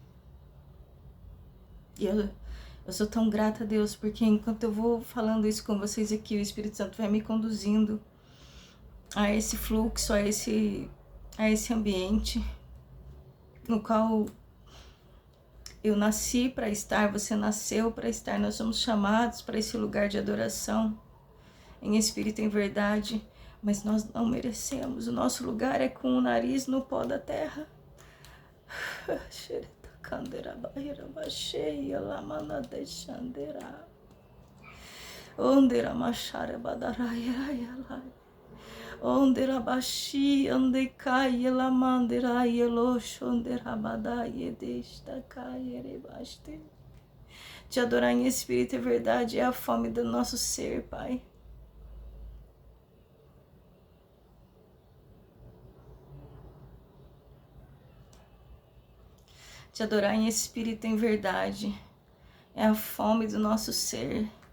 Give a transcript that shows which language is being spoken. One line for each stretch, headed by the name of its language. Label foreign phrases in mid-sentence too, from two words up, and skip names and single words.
Portuguese: E Eu sou tão grata a Deus, porque enquanto eu vou falando isso com vocês aqui, o Espírito Santo vai me conduzindo a esse fluxo, a esse ambiente no qual eu nasci para estar, você nasceu para estar, nós somos chamados para esse lugar de adoração, em espírito e em verdade, mas nós não merecemos, o nosso lugar é com o nariz no pó da terra. Ondera bashi ande kai la mandera yelo shondera badaye desta kai rebaste. Te adorar em espírito e verdade é a fome do nosso ser, Pai. Te adorar em espírito e em verdade é a fome do nosso ser.